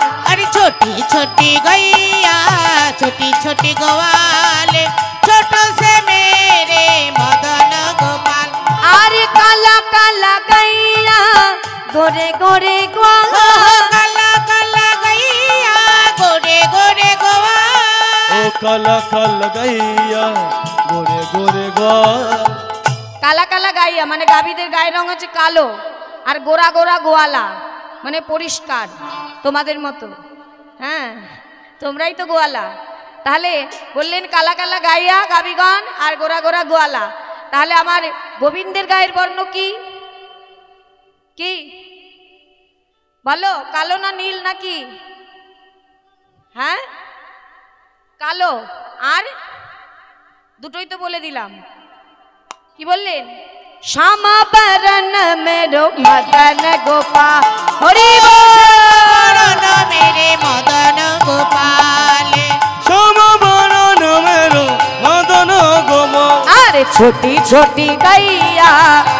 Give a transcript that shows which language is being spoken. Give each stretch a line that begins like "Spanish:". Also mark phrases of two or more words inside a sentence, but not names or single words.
Hindi: अरे छोटी छोटी गैया छोटी छोटी ग्वाले छोटो से मेरे मदन गोपाल अरे काला काला गैया गोरे गोरे ग्वाल काला काला गैया गोरे गोरे ग्वाल ओ काला काला गैया गोरे गोरे ग्वाल
Bangla: কালা কালা গাইয়া মানে গাভীদের গায়ের রং হচ্ছে কালো আর গোরা গোরা গোয়ালা মানে পরিষ্কার তোমাদের মতো হ্যাঁ তোমরাই তো গোয়ালা তাহলে বললেন কালা কালা গাইয়া গাভীগণ আর গোরা গোরা গোয়ালা তাহলে আমার গোবিন্দের গায়ের বর্ণ কি কি বলো কালো না নীল নাকি হ্যাঁ কালো আর দুটোই তো বলে দিলাম কি বললেন
Hindi: श्यामा बरण मेरो मदन गोपाल हरि बरण मेरे मदन गोपाल श्याम बरण मेरो मदन गोपाल अरे छोटी छोटी गैया